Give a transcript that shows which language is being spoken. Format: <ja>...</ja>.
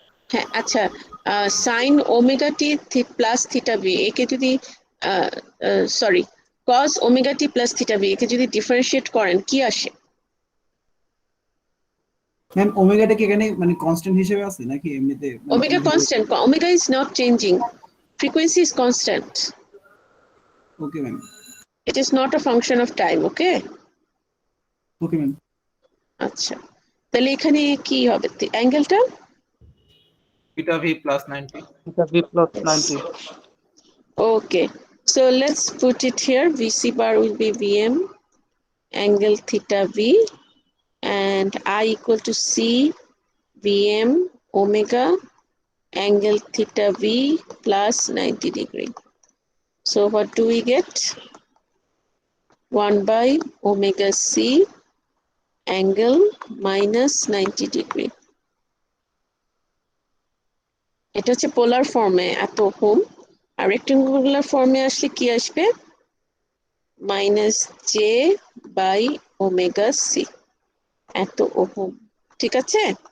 <bn>হ্যাঁ, আচ্ছা, sine omega t plus theta B একে যদি সরি কস omega t plus theta B একে যদি ডিফারেন্সিয়েট করেন কি আসে? ম্যাম ওমেগাটা কি এখানে মানে কনস্ট্যান্ট হিসেবে আছে নাকি এমনিতে?</bn> <en>Omega constant, omega is not changing, frequency is constant, okay ma'am. it is not a function of time. Okay, okay ma'am.</en> <bn>আচ্ছা, তাহলে এখানে কি হবে অ্যাঙ্গেলটা?</bn> <en>theta v plus 90. Theta B plus 90. Okay, so let's put it here. VC bar will be VM angle theta V, and I equal to C VM omega angle theta V plus 90 degree. So what do we get? 1 by omega C angle minus 90 degree.</en> <bn>এটা হচ্ছে পোলার ফর্মে এত ohm, আর rectangular ফর্মে আসলে কি আসবে? Minus J by omega C এত ohm. ঠিক আছে?</bn>